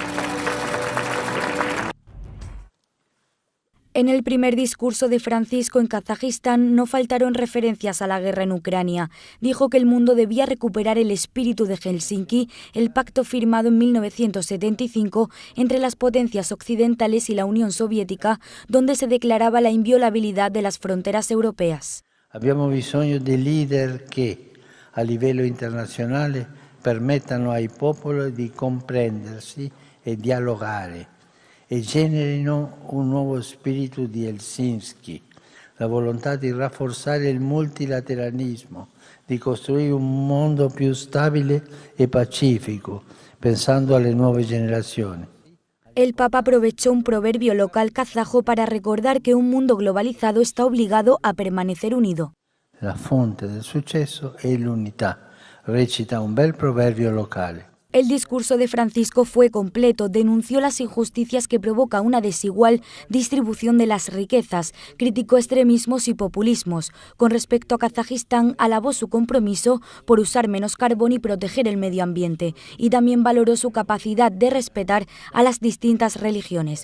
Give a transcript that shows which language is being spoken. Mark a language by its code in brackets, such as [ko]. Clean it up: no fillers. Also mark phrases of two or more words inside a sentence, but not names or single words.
[es] En el primer discurso de Francisco en Kazajistán no faltaron referencias a la guerra en Ucrania. Dijo que el mundo debía recuperar el espíritu de Helsinki, el pacto firmado en 1975 entre las potencias occidentales y la Unión Soviética, donde se declaraba la inviolabilidad de las fronteras europeas. [it] Abbiamo bisogno di leader che, a livello internazionale, permettano ai popoli di comprendersi e dialogare e generino un nuovo spirito di Helsinki, la volontà di rafforzare il multilateralismo, di costruire un mondo più stabile e pacifico, pensando alle nuove generazioni. [es] El Papa aprovechó un proverbio local kazajo para recordar que un mundo globalizado está obligado a permanecer unido. [it] La fonte del successo è l'unità, recita un bel proverbio locale. [es] El discurso de Francisco fue completo, denunció las injusticias que provoca una desigual distribución de las riquezas, criticó extremismos y populismos. Con respecto a Kazajistán, alabó su compromiso por usar menos carbón y proteger el medio ambiente, y también valoró su capacidad de respetar a las distintas religiones.